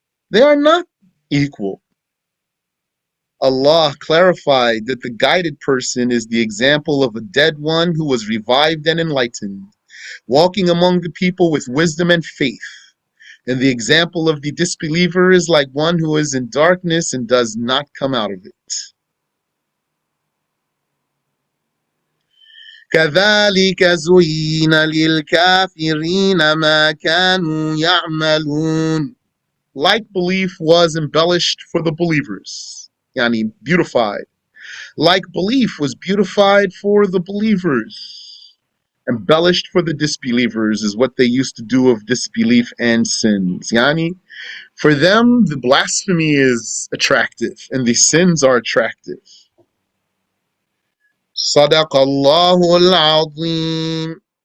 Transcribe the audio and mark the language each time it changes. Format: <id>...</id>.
<en>They are not equal. Allah clarified that the guided person is the example of a dead one who was revived and enlightened, walking among the people with wisdom and faith. And the example of the disbeliever is like one who is in darkness and does not come out of it.</en> <ar>كذلك زين للكافرين ما كانوا يعملون.</ar> <en>Like belief was embellished for the believers, yani beautified. Like belief was beautified for the believers. Embellished for the disbelievers is what they used to do of disbelief and sins. Yani, for them, the blasphemy is attractive and the sins are attractive. Sadaqallahu al-azim.</en>